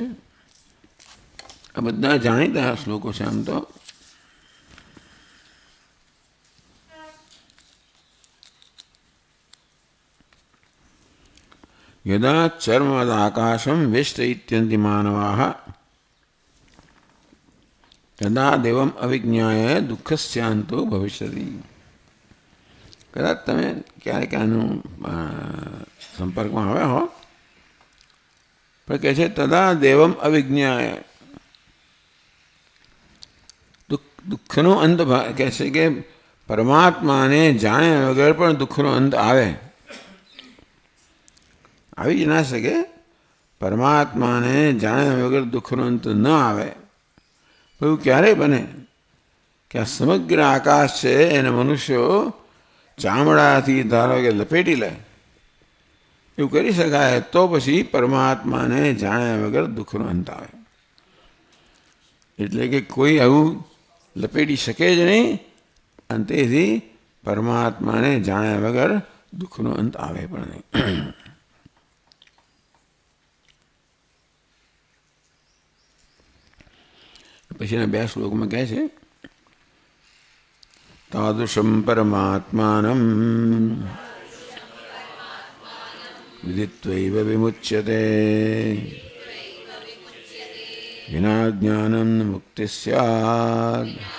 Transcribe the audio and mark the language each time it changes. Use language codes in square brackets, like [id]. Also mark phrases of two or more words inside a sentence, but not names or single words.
[gu] આ બધા જાણીતા શ્લોકો છે। આમ તો [sa] यदा चर्मवद आकाशम वेष्ट इत्यन्ति मानवाः तदा देवम अविज्ञाय दुःखस्यान्तो भविष्यति। [gu] કદાચ તમે ક્યારેક આનુ સંપર્કમાં આવ્યા હો, પર કહે છે [sa] तदा देवम अविज्ञाय, [gu] દુઃખનો અંત કહે છે કે પરમાત્મા ને જાણે વગર પણ દુઃખનો અંત આવે, આવી જ ના શકે। પરમાત્માને જાણ્યા વગર દુઃખનો અંત ન આવે। એવું ક્યારે બને કે આ સમગ્ર આકાશ છે એને મનુષ્યો ચામડાથી ધારો કે લપેટી લે, એવું કરી શકાય તો પછી પરમાત્માને જાણ્યા વગર દુઃખનો અંત આવે। એટલે કે કોઈ આવું લપેટી શકે જ નહીં, અને તેથી પરમાત્માને જાણ્યા વગર દુઃખનો અંત આવે પણ નહીં। પછીના 2 શ્લોક માં કહે છે [sa] तादृशं परमात्मानं विदित्वैव विमुच्यते विना ज्ञानं न मुक्ति स्यात्